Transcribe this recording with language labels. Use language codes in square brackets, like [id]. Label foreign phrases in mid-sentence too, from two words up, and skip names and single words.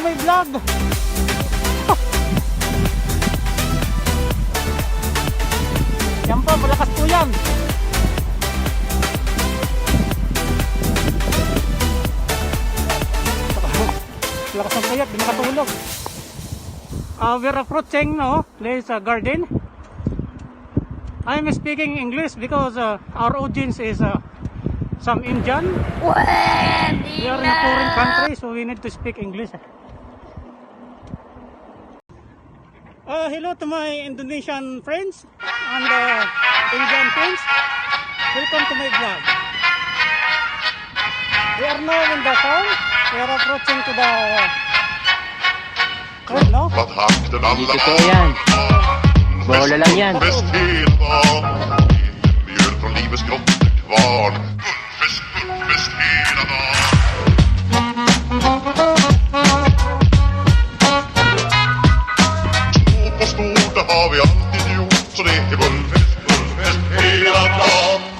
[tl] vlog. Yan po, malakas po yan. Lakas ng kayat, di makatulog. [en] We're approaching place garden. I'm speaking English because our audience is some Indian. We are in a foreign country, so we need to speak English. Hello to my Indonesian friends and Indian friends. Welcome to my vlog. We are now in the town. We are approaching to the no? [tl] Hindi totoo yan. Bola lang yan. [sv] Fest hela dagen. Mjöl från livets grottekvarn. Fest hela dagen. Stort på stort, det har vi alltid gjort. Så det är bullfest hela dagen.